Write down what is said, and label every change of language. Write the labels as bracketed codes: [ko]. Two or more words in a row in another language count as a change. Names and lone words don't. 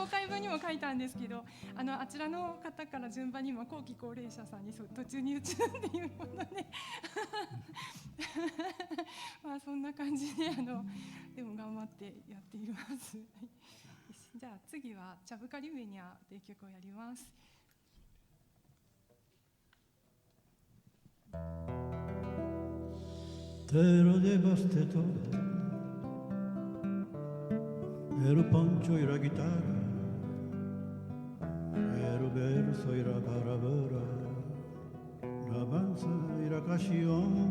[ja] 紹介文にも書いたんですけど、あちらの方から順番にも後期高齢者さんに突入中っていうものでそんな感じででも頑張ってやっています。じゃあ次はチャブカリメニャという曲をやります。 [es] Te lo llevaste todo, el poncho y la guitarra, el verso y la palabra, la danza y la canción.